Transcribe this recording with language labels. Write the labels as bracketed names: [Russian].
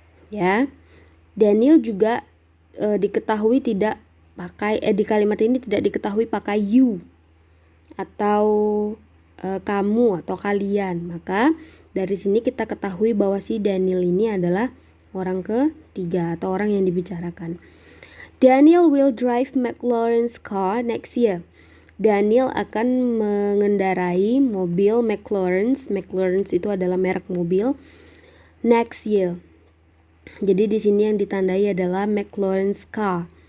[Indonesian] Ya, Daniel juga diketahui tidak pakai di kalimat ini tidak diketahui pakai you atau kamu atau kalian. Maka dari sini kita ketahui bahwa si Daniel ini adalah orang ketiga atau orang yang dibicarakan. [English] Daniel will drive McLaren's car next year. [Indonesian] Daniel akan mengendarai mobil McLaren's. McLaren's itu adalah merek mobil. [English] Next year. [Indonesian] Jadi di sini yang ditandai adalah McLaren's car.